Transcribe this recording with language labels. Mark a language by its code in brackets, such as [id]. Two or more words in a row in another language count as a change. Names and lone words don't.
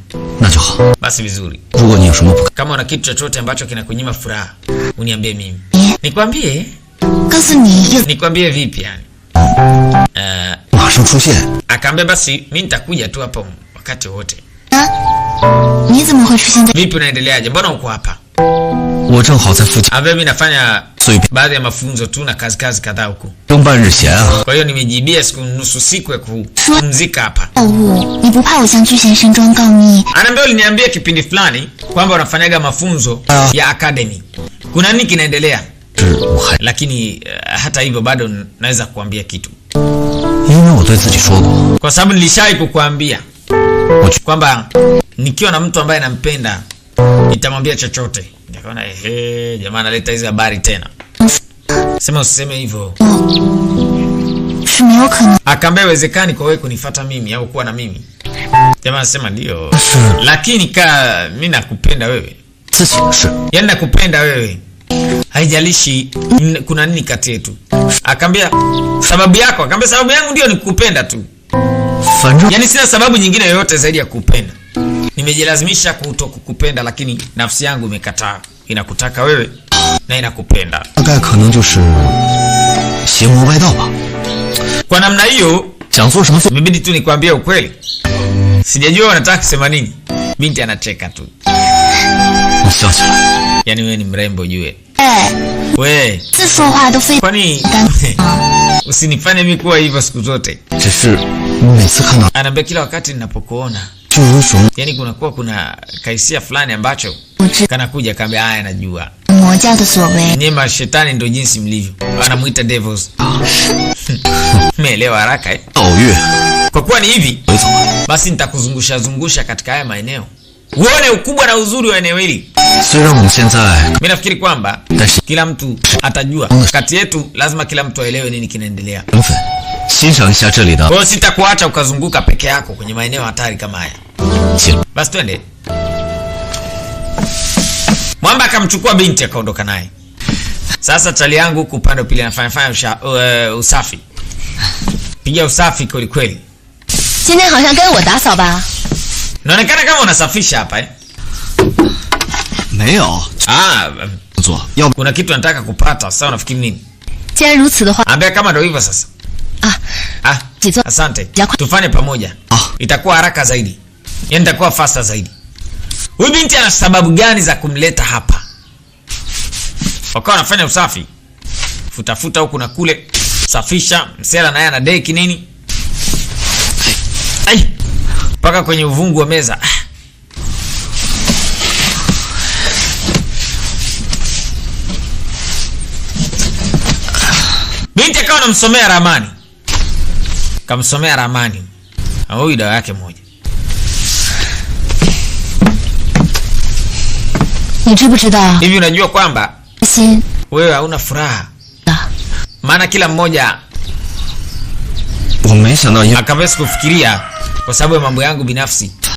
[sw] Basi vizuri. Kama una kitu chochote ambacho kinakunyima furaha, uniambie mimi. Nikwambie? Nikwambie vipi yani? Akaambia basi mimi nitakuja tu hapo wakati wote. [zh] 你怎么会出现在？ [sw] Vipi unaendeleaje? Mbona uko hapa? [zh] 我正好在附近， [sw] Ambaye mimi nafanya [zh] 所以 [sw] baadhi ya mafunzo tu na kazi kadhaa huko. [zh] 中半日闲啊。 [sw] Kwa hiyo nimejibia nusu siku ya kupumzika hapa. [zh] 药物，你不怕我向巨贤山庄告密？ [sw] Anaambia uliniambia kipindi fulani kwamba unafanyaga mafunzo ya academy. Kuna nini kinaendelea? [zh] 是我还 [sw] Lakini hata hivyo bado naweza kukuambia kitu. [zh] 因为我对自己说过， [sw] Kwa sababu nilishawahi kukuambia kwamba nikiwa na mtu ambaye nampenda nitamwambia chochote. Nikaona jamaa analeta hizo habari tena. Sema usiseme hivyo. [zh] 是没有可能。 [sw] Akaambia iwezekani kwa wewe kunifuata mimi au kuwa na mimi. Jamaa anasema ndio. Lakini mimi nakupenda wewe. [zh] 自己的事。 [sw] Yaani nakupenda wewe. Haijalishi kuna nini kati yetu. Akaambia sababu yako, akaambia sababu yangu ndio nikupenda tu. [zh] 反正 [sw] Yaani sina sababu nyingine yoyote zaidi ya kupenda. Nimejilazimisha kutokukupenda lakini nafsi yangu imekataa. Inakutaka wewe na inakupenda. [zh] 大概可能就是邪魔外道吧。 [sw] Kwa namna hiyo [zh] 想做什么做。 [sw] imebidi tu nikwambie ukweli. Sijajua unataka kusema nini. Binti anacheka tu. [zh] 你笑起来。 [sw] Yaani wewe ni mrembo jue. 哎， We, [zh] 自说话都非 [sw] kwani [zh] 干。 [sw] usinifanye mimi kuwa hivyo siku zote. [zh] 只是每次看到 [sw] Anaambia kila wakati ninapokuona [zh] 就有种 [sw] yani kuna kaisia fulani ambacho [zh] 我知 [sw] kanakuja kaambia haya najua. [zh] 魔教的所为。 [sw] Nyie mashetani ndio jinsi mlivyo. Anamuita devils. Umeelewa haraka eh? [zh] 盗月 [sw] Kwa kuwa ni hivi, [zh] 回走了。 [sw] basi nitakuzungusha katika haya maeneo. Uone ukubwa na uzuri wa eneo hili. [zh] 虽然我们现在 [sw] Mimi nafikiri kwamba [zh] 但是 [sw] kila mtu atajua. Kati yetu lazima kila mtu aelewe nini kinaendelea. [zh] 身份，欣赏一下这里的 [sw] Kwa hiyo sitakuacha ukazunguka peke yako kwenye maeneo hatari kama haya. [zh] 景。 [sw] Basi twende. Mwamba akamchukua binti akaondoka naye. Sasa chali yangu huku upande pili anafanya usafi. Piga usafi kweli kweli. [zh] 今天好像该我打扫吧？ [sw] Inaonekana kama unasafisha hapa eh? [zh] 没有 Ah, 做，要不 [sw] kuna kitu nataka kupata. Sasa unafikiri nini? [zh] 既然如此的话， [sw] Ambia kama ndio hivyo sasa. 啊， Ah, asante. Yakwa- Tufanye pamoja. Ah. Itakuwa haraka zaidi. Yaani itakuwa faster zaidi. Huyu binti ana sababu gani za kumleta hapa? Wakawa wanafanya usafi. Futa huku na kule. Safisha, msela naye ana deki nini? Ai. Paka kwenye uvungu wa meza. Binti akawa anamsomea ramani. Kamsomea ramani. Na huyu dawa yake moja. [zh] 你知不知道？ [sw] Hivi unajua kwamba [zh] 心 [sw] wewe hauna furaha? [zh] 的， [sw] Maana kila mmoja [zh] 我没想到因 [sw] akaweza kufikiria kwa sababu ya mambo yangu binafsi